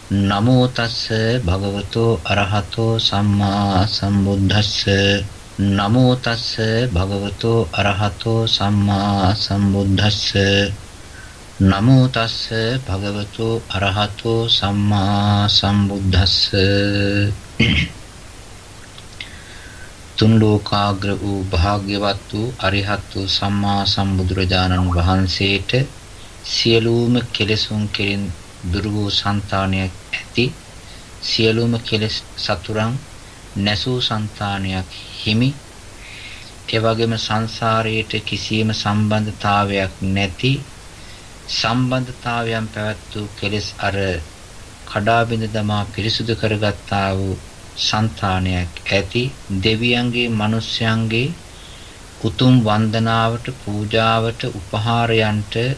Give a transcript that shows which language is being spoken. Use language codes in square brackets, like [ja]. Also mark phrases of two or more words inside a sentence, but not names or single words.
[pi] නමෝ තස්ස භගවතු අරහතෝ සම්මා සම්බුද්දස්ස නමෝ තස්ස භගවතු අරහතෝ සම්මා සම්බුද්දස්ස නමෝ තස්ස භගවතු අරහතෝ සම්මා සම්බුද්දස්ස [si] තුන් ලෝකාග්‍ර වූ භාග්‍යවත් වූ අරිහත් වූ සම්මා සම්බුදුරජාණන් වහන්සේට සියලුම කෙලෙසුන් කෙරෙන් දුරු වූ సంతානයක් ඇති සියලුම කෙලෙස් සතුරන් නැසූ సంతානයක් හිමි ඒ වගේම සංසාරයට කිසියම් සම්බන්ධතාවයක් නැති සම්බන්ධතාවයන් පැවැත් වූ කෙලෙස් අර කඩා බිඳ දමා පිරිසුදු කරගත්තා වූ సంతානයක් ඇති දෙවියන්ගේ මිනිස්යන්ගේ උතුම් වන්දනාවට පූජාවට උපහාරයන්ට